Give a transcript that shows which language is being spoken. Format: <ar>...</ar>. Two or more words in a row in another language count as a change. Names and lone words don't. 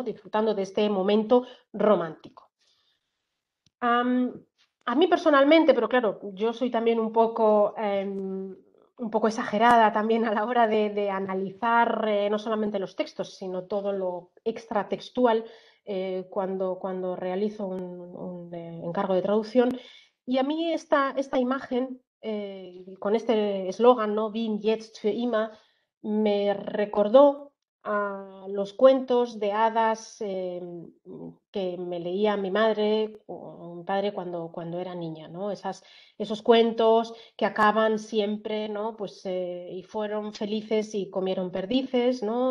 <es>Disfrutando de este momento romántico. A mí personalmente, pero claro, yo soy también un poco exagerada también a la hora de analizar no solamente los textos, sino todo lo extratextual cuando realizo un encargo de traducción. Y a mí esta imagen con este eslogan, ¿no?</es> <de>Wien jetzt für immer,</de> <es>me recordó a los cuentos de hadas que me leía mi madre o mi padre cuando era niña, ¿no? Esos cuentos que acaban siempre, ¿no? Pues y fueron felices y comieron perdices, ¿no?</es>